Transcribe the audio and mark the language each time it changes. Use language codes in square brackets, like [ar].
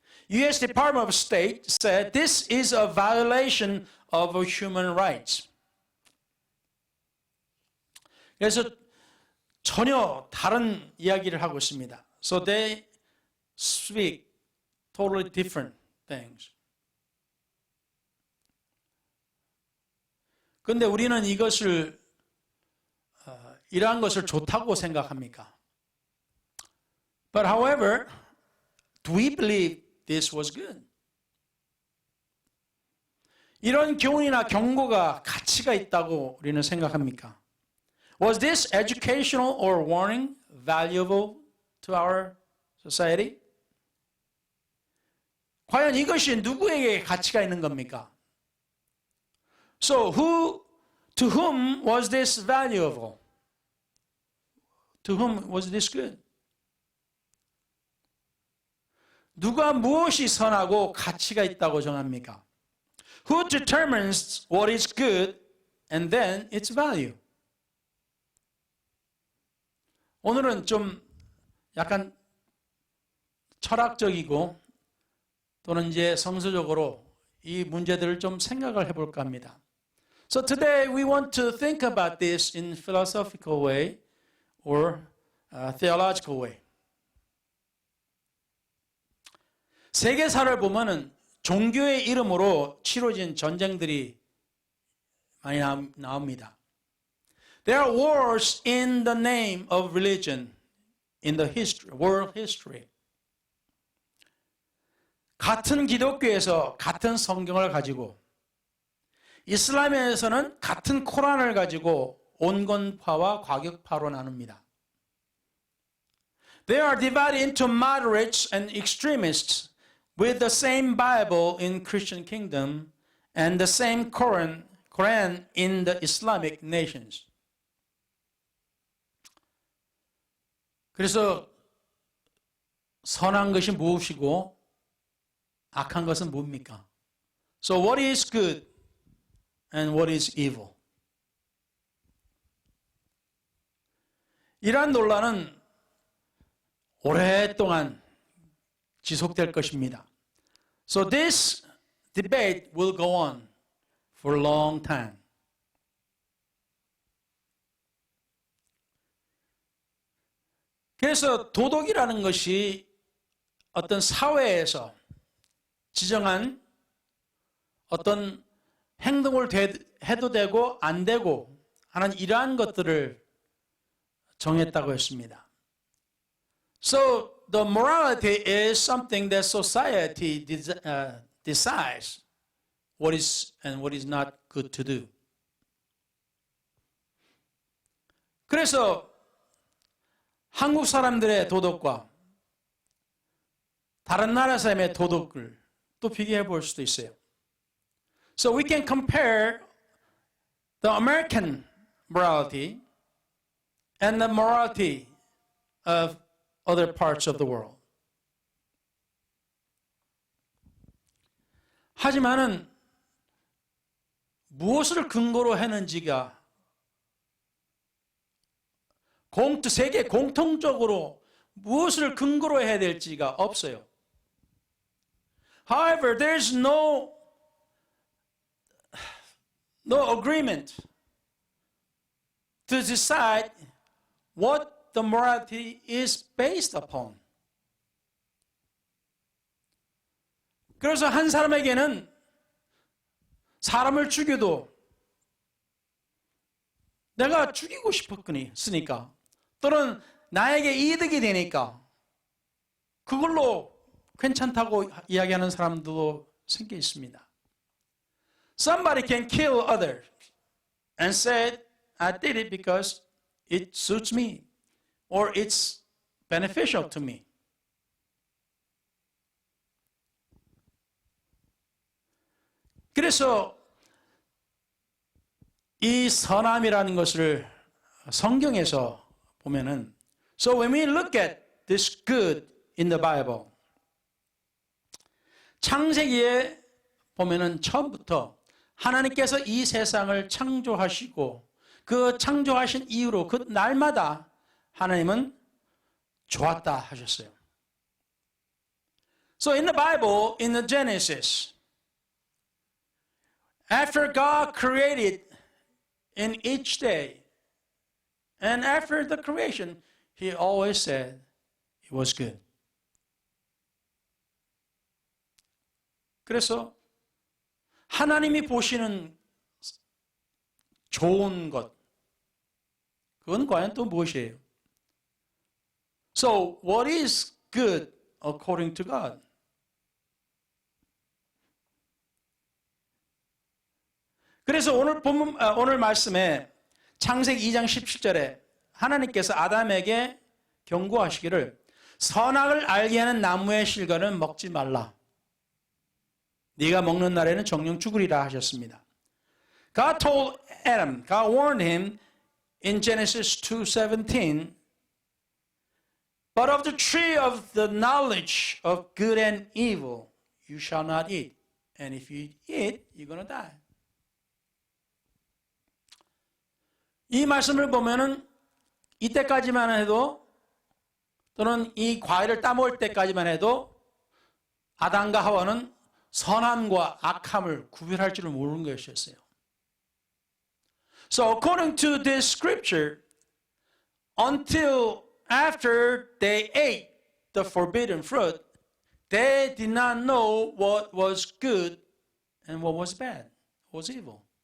[en] U.S. Department of State said this is a violation of human rights. [ko] 그래서 전혀 다른 이야기를 하고 있습니다. [en] So they speak totally different things. [ko] 그런데 우리는 이러한 것을 좋다고 생각합니까? [en] But however, do we believe this was good? [ko] 이런 교훈이나 경고가 가치가 있다고 우리는 생각합니까? [en] Was this educational or warning valuable to our society? [ko] 과연 이것이 누구에게 가치가 있는 겁니까? [en] So to whom was this valuable? To whom was this good? [ko] 누가 무엇이 선하고 가치가 있다고 정합니까? [en] Who determines what is good and then its value? [ko] 오늘은 좀 약간 철학적이고 또는 이제 성서적으로 이 문제들을 좀 생각을 해볼까 합니다. [en] So today we want to think about this in philosophical way or theological way. [ko] 세계사를 보면은 종교의 이름으로 치러진 전쟁들이 많이 나옵니다. [en] There are wars in the name of religion in the world history. [ko] 같은 기독교에서 같은 성경을 가지고 이슬람에서는 같은 코란을 가지고 온건파와 과격파로 나눕니다. [en] They are divided into moderates and extremists with the same Bible in Christian kingdom and the same Quran in the Islamic nations. [ko] 그래서 선한 것이 무엇이고 악한 것은 뭡니까? [en] So what is good and what is evil? [ko] 이러한 논란은 오랫동안 지속될 것입니다. [en] So this debate will go on for a long time. [ko] 그래서 도덕이라는 것이 어떤 사회에서 지정한 어떤 행동을 해도 되고 안 되고 하는 이러한 것들을 정했다고 했습니다. [en] So the morality is something that society decides what is and what is not good to do. [ko] 그래서 한국 사람들의 도덕과 다른 나라 사람의 도덕을 또 비교해 볼 수도 있어요. [en] So we can compare the American morality and the morality of other parts of the world. [ko] 하지만은 무엇을 근거로 했는지가 세계 공통적으로 무엇을 근거로 해야 될지가 없어요. [en] However, there's no agreement to decide what the morality is based upon. [ko] 그래서 한 사람에게는 사람을 죽여도 내가 죽이고 싶었으니까 또는 나에게 이득이 되니까 그걸로 괜찮다고 이야기하는 사람도 생겨 있습니다. [en] Somebody can kill others and say, I did it because it suits me or it's beneficial to me. [ko] 그래서 이 선함이라는 것을 성경에서 보면은 [en] So when we look at this good in the Bible, [ko] 창세기에 보면은 처음부터 하나님께서 이 세상을 창조하시고 그 창조하신 이후로 그 날마다 하나님은 좋았다 하셨어요. [en] So in the Bible, in the Genesis, after God created in each day, and after the creation, He always said it was good. [ko] 그래서 하나님이 보시는 좋은 것. 그건 과연 또 무엇이에요? [en] So, what is good according to God? [ko] 그래서 오늘 말씀에 창세기 2장 17절에 하나님께서 아담에게 경고하시기를 선악을 알게 하는 나무의 실과는 먹지 말라. 네가 먹는 날에는 정령 죽으리라 하셨습니다. [en] God told Adam, God warned him in Genesis 2:17, but of the tree of the knowledge of good and evil you shall not eat. And if you eat, you're going to die. [ko] 이 말씀을 보면은 이때까지만 해도 또는 이 과일을 따먹을 때까지만 해도 아담과 하와는 선함과 악함을 구별할 줄을 모르는 것이었어요. [en] So according to this scripture, until after they ate the forbidden fruit, they did not know what was good and what was bad, what was evil.